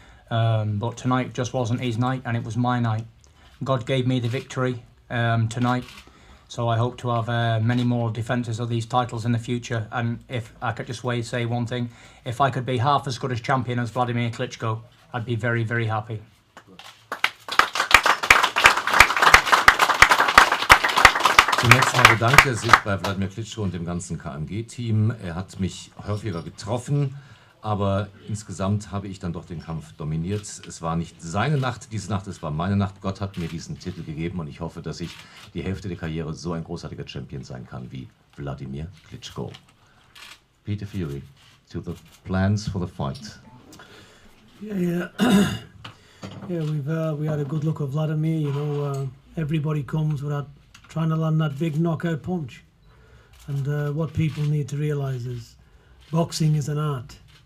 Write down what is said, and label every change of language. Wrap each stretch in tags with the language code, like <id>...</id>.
<en>But tonight just wasn't his night, and it was my night. God gave me the victory tonight, so I hope to have many more defences of these titles in the future. And if I could just say one thing, if I could be half as good as champion as Wladimir Klitschko, I'd be very, very happy.</en> <de>Zunächst mal bedankt er sich bei Wladimir Klitschko und dem ganzen KMG-Team. Er hat mich häufiger getroffen, aber insgesamt habe ich dann doch den Kampf dominiert. Es war nicht seine Nacht, diese Nacht, es war meine Nacht. Gott hat mir diesen Titel gegeben und ich hoffe, dass ich die Hälfte der Karriere so ein großartiger Champion sein kann wie Wladimir Klitschko.</de> <en>Peter Fury, to the plans for the fight. Yeah, we had a good look at Wladimir. You know, everybody comes without trying to land that big knockout punch. And what people need to realise is boxing is an art.</en>